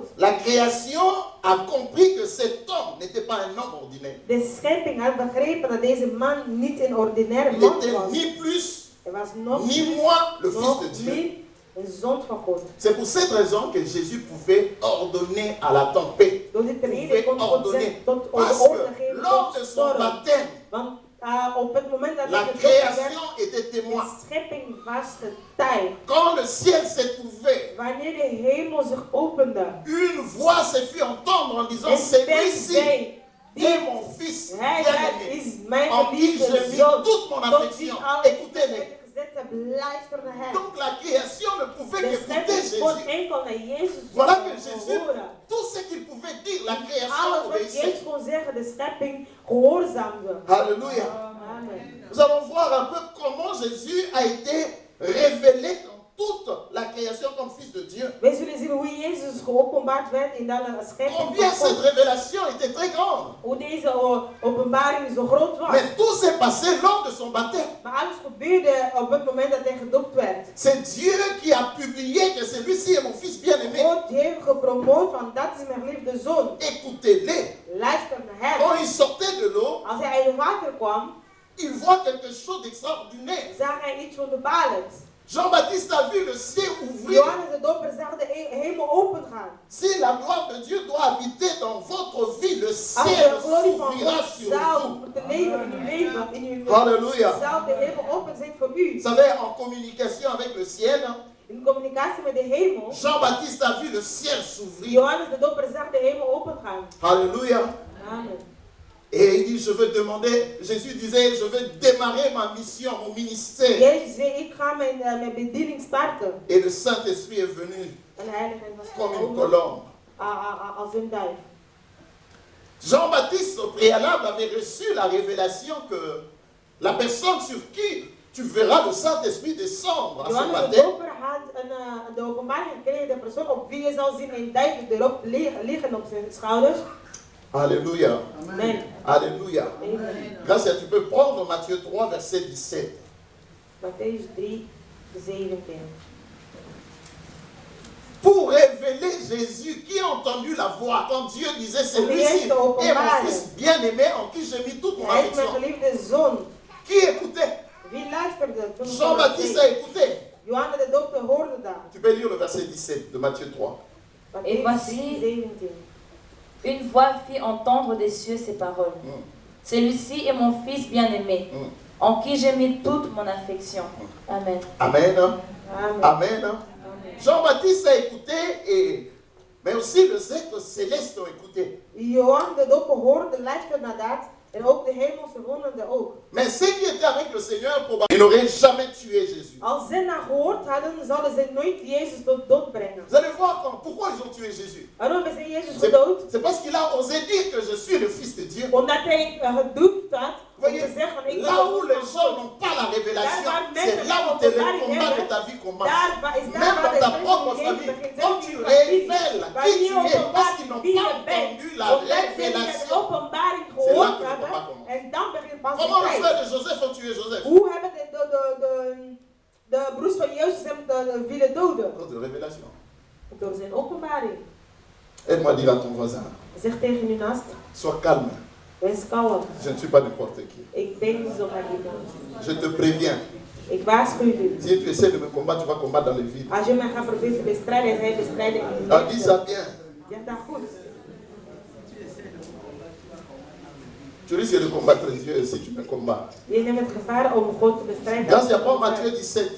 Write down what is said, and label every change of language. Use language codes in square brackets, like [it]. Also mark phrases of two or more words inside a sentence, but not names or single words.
[fr] La création a compris que cet homme n'était pas un homme ordinaire. [nl] De schepping had begrepen dat deze man niet een ordinaire [fr] Il [nl] man [fr] n'était [nl] was. [fr] ni plus [nl] Hij was nog [fr] ni moins le Fils [nl] nog [fr] de Dieu. [nl] niet een Zoon van God. [fr] C'est pour cette raison que Jésus pouvait ordonner à la tempête. [nl] Door dit [fr] Il [nl] reden [fr] pouvait [nl] kon God [fr] ordonner. [nl] zeggen tot [fr] Parce [nl] orde [fr] que [nl] geven [fr] lors [nl] tot [fr] de son [nl] storm. [fr] baptême, [nl] Want op het moment dat [fr] la [nl] hij gedoopt werd, [fr] création était témoin. [nl] de schepping was getuigd. [fr] Quand le ciel s'est ouvert, [nl] Wanneer de hemel zich opende, [fr] une voix s'est fait entendre en disant, [nl] een [fr] c'est [nl] stem [fr] lui-ci [nl] zei, [fr] est mon fils [nl] hij [fr] bien-aimé, [nl] is mijn [fr] en qui j'ai [nl] geliefde [fr] mis [nl] zoon. [fr] toute mon [nl] Tot wie [fr] affection. [nl] alles [fr] Écoutez-les. [nl] gezet heb, luister naar hem. [fr] Donc la création ne pouvait [nl] De [fr] qu'écouter [nl] schepping kon [fr] Jésus. [nl] enkel naar Jezus [fr] Voilà que Jésus, [nl] horen. [fr] tout ce qu'il pouvait dire, la création [nl] Alles wat [fr] obéissait. [nl] Jezus kon zeggen, de schepping gehoorzaamde. [fr] Alléluia. Amen. Nous allons voir un peu comment Jésus a été révélé dans toute la création comme Fils de Dieu. [nl] Wij zullen zien hoe Jezus geopenbaard werd in de schepping [fr] Combien [nl] van [fr] cette [nl] God. [fr] révélation était très grande. [nl] Hoe deze openbaring zo groot was. [fr] Mais tout s'est passé lors de son baptême. [nl] Maar alles gebeurde op het moment dat hij gedoopt werd. [fr] C'est Dieu qui a publié que celui-ci est mon fils bien-aimé. [nl] God heeft gepromoot van dat is mijn geliefde zoon. [fr] Écoutez-les. [nl] Luister naar hem. [fr] Quand il sortait de l'eau, [nl] Als hij uit het water kwam, [fr] il voit quelque chose d'extraordinaire. [nl] zag hij iets wonderbaarlijks. [fr] Jean-Baptiste a vu le ciel ouvrir. [nl] Johannes de Doper zag de hemel open gaan. [fr] Si la gloire de Dieu doit habiter dans votre vie, le [nl] Als [fr] ciel [nl] de glorie van [fr] s'ouvrira [nl] God [fr] sur vous. [nl] zou moeten leven in uw leven, in uw Halleluja. zal de hemel open zijn voor u. [fr] Vous savez, en communication avec le ciel, [nl] In communicatie met de hemel, [fr] Jean-Baptiste a vu le ciel s'ouvrir. [nl] Johannes de Doper zag de hemel open gaan. [fr] Alléluia. Amen. Et il dit, je veux demander, Jésus disait, je veux démarrer ma mission, mon ministère. [nl] Jezus zei, ik ga mijn bediening starten. [fr] Et le Saint-Esprit est venu [nl] En de Heilige Geest was [fr] comme une [nl] gekomen [fr] colombe. [nl] als een duif. [fr] Jean-Baptiste, au préalable, avait reçu la révélation que la personne sur qui tu verras le Saint-Esprit descendre à son [nl] Johannes de [fr] baptême, [nl] Doper had de openbaring gekregen, de persoon op wie je zal zien een duif erop liggen op zijn schouders. [fr] Alléluia. Amen. Alléluia. Amen. Grâce à tu peux prendre Matthieu 3, verset 17. [nl] Matthäus 3, 17. [fr] Pour révéler Jésus, qui a entendu la voix quand Dieu disait, c'est lui-ci est mon fils bien-aimé en qui j'ai mis toute mon [nl] Hij is mijn [fr] affection. [nl] geliefde zoon. [fr] Qui écoutait? [nl] Wie luisterde toen [fr] Jean-Baptiste a écouté. [nl] Johannes de Doper hoorde dat. [fr] Tu peux lire le verset 17 de Matthieu 3. Et [nl] Matthäus [fr] voici [nl] 3, 17. [fr] Une voix fit entendre des cieux ces paroles. Celui-ci est mon fils bien-aimé, en qui j'ai mis toute mon affection. Amen. Amen. Amen. Amen. Amen. Jean-Baptiste a écouté, mais aussi les êtres célestes ont écouté. [nl] Johannes de Doper hoorde, luisterde naar dat. En ook de hemelse wonderden ook. [fr] Mais ceux qui étaient avec le Seigneur, probablement, ils n'auraient jamais tué Jésus. [nl] Als ze naar gehoord hadden, zouden ze nooit Jezus tot dood brengen. [fr] Vous allez voir pourquoi ils ont tué Jésus. [nl] Waarom is hij Jezus gedood? [fr] C'est parce qu'il a osé dire que je suis le Fils de Dieu. [nl] Omdat hij gedoopt had om [fr] Voyez, [nl] te zeggen, ik ben [fr] là où [nl] de [fr] les [nl] Zoon [fr] gens [nl] van God. [fr] n'ont pas la révélation, [nl] Daar waar [fr] c'est [nl] mensen [fr] là où [nl] geen [fr] le [nl] openbaring [fr] combat de [nl] hebben, [fr] ta vie commence. [nl] Daar [fr] Même [nl] waar [fr] dans ta [nl] de [fr] propre [nl] leven [fr] famille, [nl] begint, [fr] quand tu [nl] zelfs in je familie. [fr] révèles qui [nl] Wanneer [fr] tu [nl] je [fr] es, parce [nl] openbaart [fr] qu'ils n'ont [nl] wie [fr] pas [nl] je ben, [fr] entendu la [nl] omdat ze niet de [fr] révélation. [nl] openbaring [fr] C'est là [nl] gehoord [fr] que le [nl] hebben, [fr] combat commence. [nl] en dan begint pas de [fr] Comment le [nl] strijd. [fr] frère de Joseph ont tué Joseph? [nl] Hoe hebben de broers van Jezus hem willen doden? [fr] Cause de révélation. [nl] Door zijn openbaring. [fr] Aide-moi à dire à ton voisin. [nl] Zeg tegen u naast, [fr] sois calme. [nl] wees kalm. [fr] Je ne suis pas n'importe qui. [nl] Ik ben niet zomaar iemand. [fr] Je te préviens. [nl] Ik waarschuw u. [fr] Si tu essaies de me combattre, tu vas combattre dans le vide. [nl] Als je mij gaat proberen te bestrijden, ga je bestrijden in de [fr] Ah, dis ça bien. [nl] Ja, dat goed. [fr] Tu risques de combattre Dieu si tu me combats. [nl] Je neemt het gevaar om God te bestrijden. [fr] Dans Japon, Matthieu 17,